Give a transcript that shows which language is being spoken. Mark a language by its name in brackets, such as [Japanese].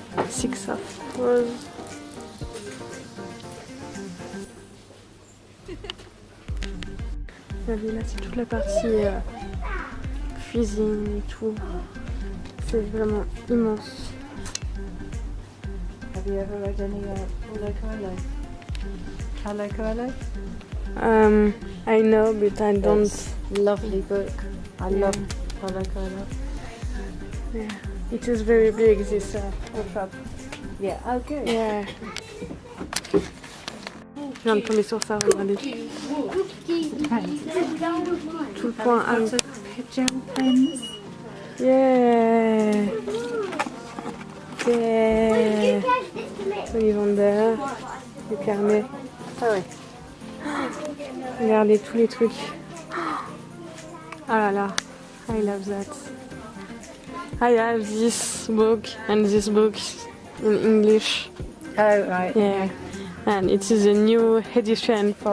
[English] Six of Rose. [French] Regardez là, c'est toute la partie cuisine et tout. C'est vraiment immense. [English] Have you ever read any Paulo Coelho? Paulo Coelho? I know, but I don't. It's a lovely book. I love Paulo Coelho. Yeah. It is very big, this workshop. Yeah. Oh, good. Yeah. [French] Je viens de tomber sur ça, regardez. Tout le point à l'eau. [English] Gel pens. Yeah. Yeah. [French] Ollivander. Le carnet. Ah ouais. Regardez tous les trucs. Ah là là. [English] I love that. I have this book and this book in English. Oh, right. Yeah. And it is a new edition for